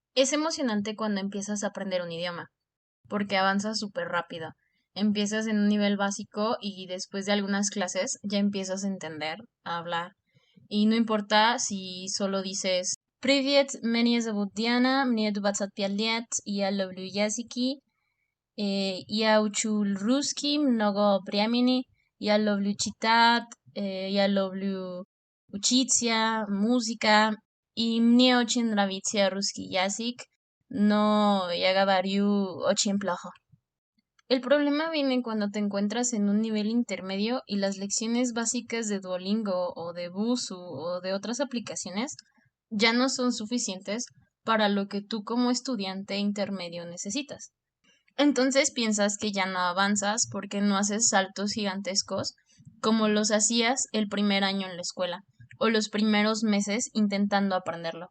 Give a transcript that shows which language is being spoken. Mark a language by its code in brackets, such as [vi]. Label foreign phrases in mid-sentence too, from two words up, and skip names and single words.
[es] Es emocionante cuando empiezas a aprender un idioma, porque avanzas súper rápido. Empiezas en un nivel básico y después de algunas clases ya empiezas a entender, a hablar. Y no importa si solo dices [ru] Привет, меня зовут Диана, мне 25 лет, я люблю языки, я учу русский много времени, я люблю читать, я люблю учиться, музыка, и мне очень нравится русский язык, но я говорю очень плохо. [es] El problema viene cuando te encuentras en un nivel intermedio y las lecciones básicas de Duolingo o de Busuu o de otras aplicaciones ya no son suficientes para lo que tú como estudiante intermedio necesitas. Entonces piensas que ya no avanzas porque no haces saltos gigantescos como los hacías el primer año en la escuela o los primeros meses intentando aprenderlo.